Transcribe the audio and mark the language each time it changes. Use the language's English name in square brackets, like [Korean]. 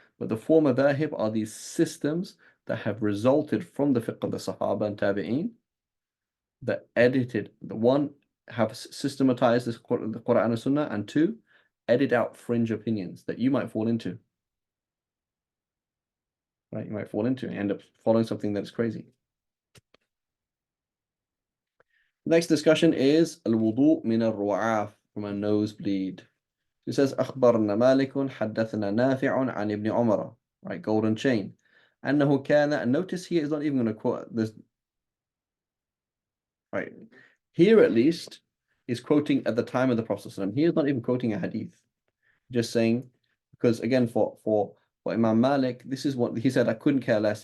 [English] But the form of dhahib are these systems that have resulted from the fiqh of the Sahaba and Tabi'een that edited, the one, have systematized the Quran and Sunnah, and two, edit out fringe opinions that you might fall into. Right? You might fall into and end up following something that's crazy. Next discussion is al-wudu min al-ru'af, from a nosebleed. It says [Arabic] أخبرنا مالك حدثنا نافع عن ابن عمر, [English] right, golden chain. [Arabic] أنه كان, [English] and notice here is not even going to quote this, right. Here at least is quoting at the time of the Prophet ﷺ. He is not even quoting a hadith. Just saying, because again, for Imam Malik, this is what he said. I couldn't care less.